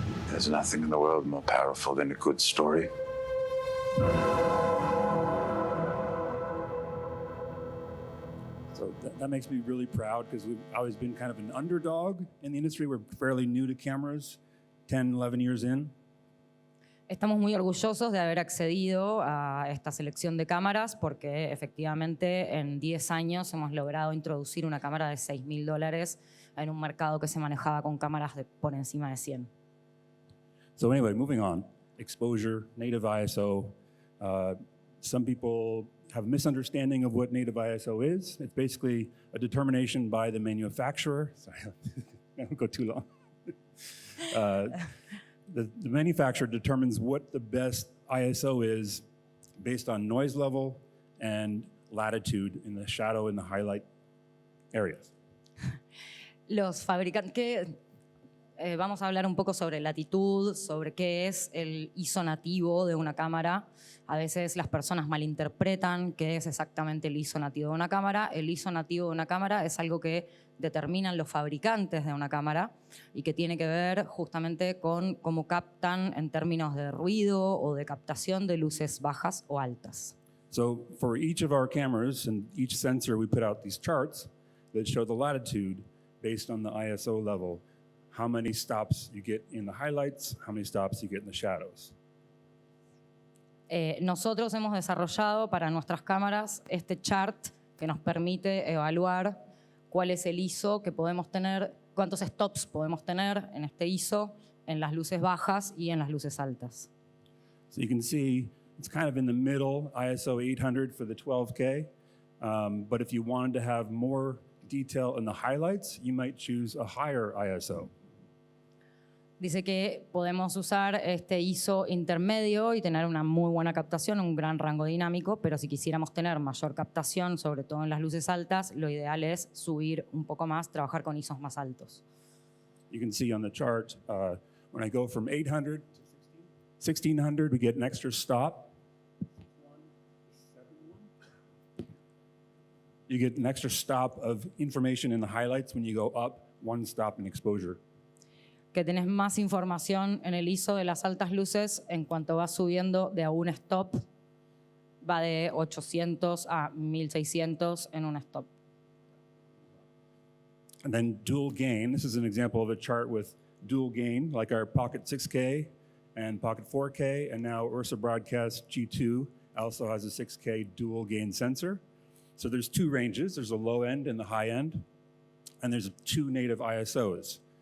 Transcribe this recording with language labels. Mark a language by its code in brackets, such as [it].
[en] There's nothing in the world more powerful than a good story. So that makes me really proud because we've always been kind of an underdog in the industry. We're fairly new to cameras, 10, 11 years in. [es] Estamos muy orgullosos de haber accedido a esta selección de cámaras porque efectivamente en 10 años hemos logrado introducir una cámara de $6.000 en un mercado que se manejaba con cámaras de por encima de 100. [en] So anyway, moving on. Exposure, native ISO. Some people have a misunderstanding of what native ISO is. It's basically a determination by the manufacturer. Sorry, I won't go too long. The manufacturer determines what the best ISO is based on noise level and latitude in the shadow and the highlight areas. [es] Los fabricantes, vamos a hablar un poco sobre latitud, sobre qué es el ISO nativo de una cámara. A veces las personas malinterpretan qué es exactamente el ISO nativo de una cámara. El ISO nativo de una cámara es algo que determinan los fabricantes de una cámara y que tiene que ver justamente con cómo captan en términos de ruido o de captación de luces bajas o altas. [en] So for each of our cameras and each sensor, we put out these charts that show the latitude based on the ISO level. How many stops you get in the highlights, how many stops you get in the shadows. [es] Nosotros hemos desarrollado para nuestras cámaras este chart que nos permite evaluar cuál es el ISO que podemos tener, cuántos stops podemos tener en este ISO en las luces bajas y en las luces altas. [en] So you can see it's kind of in the middle, ISO 800 for the 12K. But if you wanted to have more detail in the highlights, you might choose a higher ISO. [es] Dice que podemos usar este ISO intermedio y tener una muy buena captación, un gran rango dinámico, pero si quisiéramos tener mayor captación, sobre todo en las luces altas, lo ideal es subir un poco más, trabajar con ISOs más altos. [en] You can see on the chart, when I go from 800 to 1600, we get an extra stop. You get an extra stop of information in the highlights when you go up one stop in exposure. [es] Que tenés más información en el ISO de las altas luces en cuanto vas subiendo de a un stop, va de 800 a 1600 en un stop. [en] And then dual gain, this is an example of a chart with dual gain, like our Pocket 6K and Pocket 4K, and now Ursa Broadcast G2 also has a 6K dual gain sensor. So there's two ranges, there's a low end and the high end, and there's two native ISOs.